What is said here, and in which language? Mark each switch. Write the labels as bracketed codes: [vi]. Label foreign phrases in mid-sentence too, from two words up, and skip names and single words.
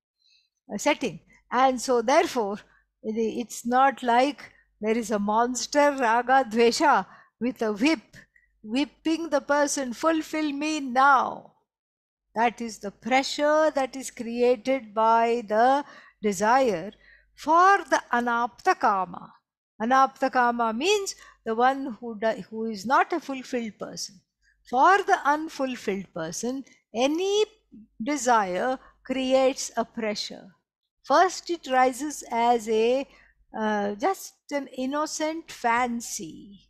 [en] And so therefore, it's not like there is a monster [sa] raga dvesha [en] with a whip, whipping the person, fulfill me now. That is the pressure that is created by the desire for the [sa] anapta kama. Anapta kama [en] means the one who is not a fulfilled person. For the unfulfilled person, any desire creates a pressure. First, it rises as a just an innocent fancy.